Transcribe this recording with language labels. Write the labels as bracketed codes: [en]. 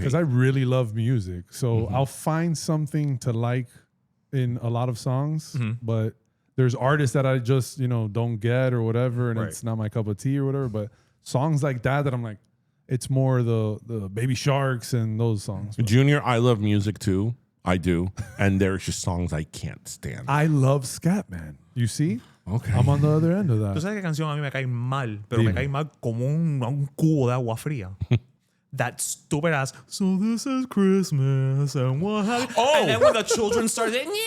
[en] Because I really love music, so I'll find something to like in a lot of songs, but there's artists that I just don't get or whatever, and it's not my cup of tea or whatever. But songs like that I'm like, it's more the baby sharks and those songs. But Junior, I love music too. I do. And there's just songs I can't stand. I love Scatman. You see? Okay. I'm on the other end of that. [es] ¿Tú sabes qué canción a mí me cae mal? Pero me Dime. cae mal como un cubo de agua fría. [en] That stupid ass. So this is Christmas and what have you. Oh. And then when the children start saying,